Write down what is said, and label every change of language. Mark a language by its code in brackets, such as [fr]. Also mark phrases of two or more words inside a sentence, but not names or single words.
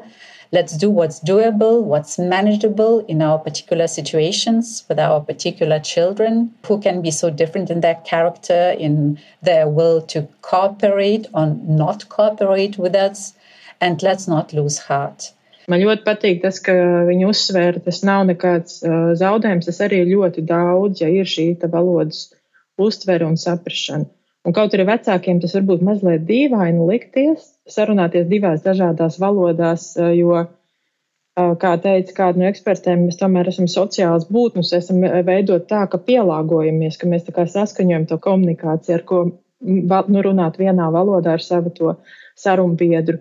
[en] Let's do what's doable, what's manageable in our particular situations with our particular children, who can be so different in their character, in their will to cooperate or not cooperate with us. And let's not lose heart. [lv] Man ļoti patīk tas, ka viņi uzsvēra, tas nav nekāds zaudējums, tas arī ir ļoti daudz, ja ir šī valodas uztvere un saprašana. Un kaut arī vecākiem tas varbūt mazliet dīvaini likties, sarunāties divās dažādās valodās, jo, kā teica kāda no ekspertiem, mēs tomēr esam sociāls būtnes, esam veidot tā, ka pielāgojamies, ka mēs tā kā saskaņojam to komunikāciju, ar ko runāt vienā valodā ar savu to sarunbiedru.